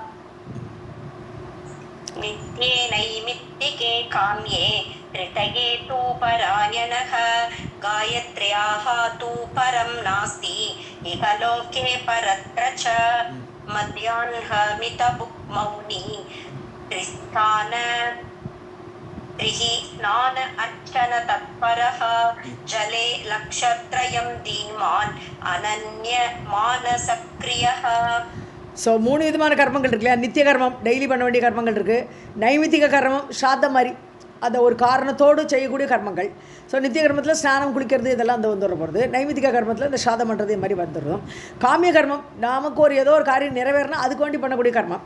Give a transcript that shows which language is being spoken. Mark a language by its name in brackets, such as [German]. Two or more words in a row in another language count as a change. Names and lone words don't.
[Sanskrit] नित्ये नैमित्तिके काम्ये ऋतये तु परायणः गायत्र्याः तु परं नास्ति इह लोके परत्र च मध्याह्नमितबुक्मौनि स्नान अर्चन तत्परः जले लक्षत्रयं धीमान् अनन्य मानसक्रियः. [Tamil] ஸோ 3 விதமான கர்மங்கள் இருக்கு இல்லையா? நித்திய கர்மம், டெய்லி பண்ண வேண்டிய கர்மங்கள் இருக்குது. நைமித்திக கர்மம், ஸ்ராத்தம் மாதிரி அந்த ஒரு காரணத்தோடு செய்யக்கூடிய கர்மங்கள். ஸோ நித்திய கர்மத்தில் ஸ்நானம் குளிக்கிறது இதெல்லாம் அந்த வந்துட போகிறது. நைமித்திக கர்மத்தில் இந்த ஸ்ராதம் பண்ணுறது இது மாதிரி வந்துடுறோம். காமிய கர்மம், நமக்கு ஏதோ ஒரு காரியம் நிறைவேறினா அதுக்கு வேண்டி பண்ணக்கூடிய கர்மம்.